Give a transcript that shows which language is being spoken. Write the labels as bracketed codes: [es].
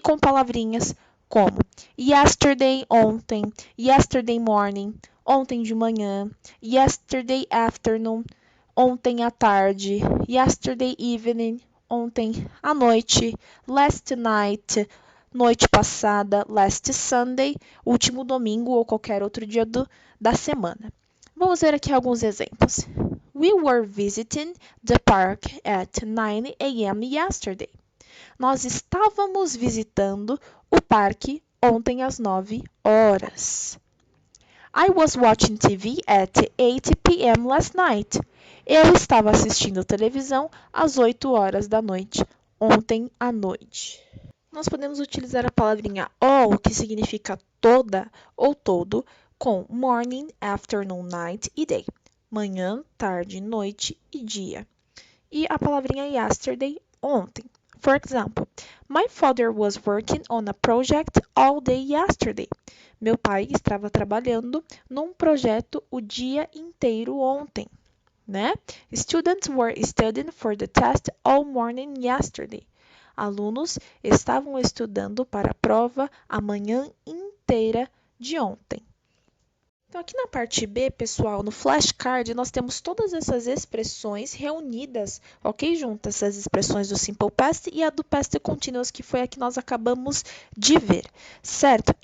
[pt] Com palavrinhas como yesterday, ontem, [en] yesterday morning, [pt] ontem de manhã, [en] yesterday afternoon, [pt] ontem à tarde, [en] yesterday evening, [pt] ontem à noite, [en] last night, [pt] noite passada, [en] last Sunday, [pt] último domingo ou qualquer outro dia da semana. Vamos ver aqui alguns exemplos. [en] We were visiting the park at 9 a.m. yesterday. [pt] Nós estávamos visitando o parque ontem às 9 horas. [en] I was watching TV at 8 p.m. last night. [pt] Eu estava assistindo televisão às 8 horas da noite, ontem à noite. Nós podemos utilizar a palavrinha all, que significa toda ou todo, com morning, afternoon, night e day. Manhã, tarde, noite e dia. E a palavrinha yesterday, ontem. [en] For example, my father was working on a project all day yesterday. [pt] Meu pai estava trabalhando num projeto o dia inteiro ontem, né? [en] Students were studying for the test all morning yesterday. [pt] Alunos estavam estudando para a prova a manhã inteira de ontem. Então, aqui na parte B, pessoal, no flashcard, nós temos todas essas expressões reunidas, ok? Juntas, essas expressões do Simple Past e a do Past Continuous, que foi a que nós acabamos de ver, certo?